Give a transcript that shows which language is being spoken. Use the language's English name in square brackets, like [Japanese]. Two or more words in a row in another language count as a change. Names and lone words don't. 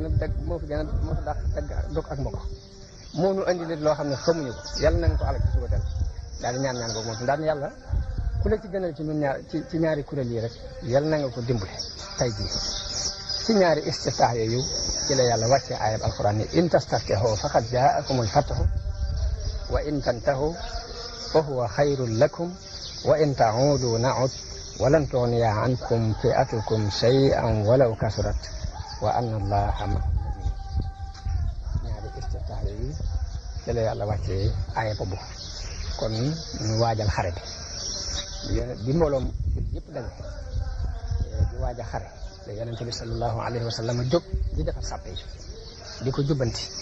[Wolof] a dëgg moo fi dàq dog ak ma ko moo nu andi leen loo xam ne xamuñu ko yàlla na nga ko alak ci subatal daal di ñaan googu moom tam daal ni yàlla ku la ci gënal ci ñun ñaar ci ñaari kuréel yi rek yàlla na nga ko dimbale tey jii ci ñaari istiftaax yooyu ci la yàlla wàcce ayab alquran ni [Arabic] إن تستفتحوا فقد جاءكم الفتح وإن تنتهوا فهو خير لكم وإن تعودوا نعد ولن تغني عنكم فئتكم شيئا ولو كثرت وأن الله مع المؤمنين [Wolof] ñaari istiftaax yooyu ci la yàlla wàcce ayab boobu kon ñu waajal xare bi mbooloom yëpp daje di waaj a xare te yonente bi [Arabic] صلى الله عليه وسلم [Wolof] jóg di defar sàppe yi di ko jubbanti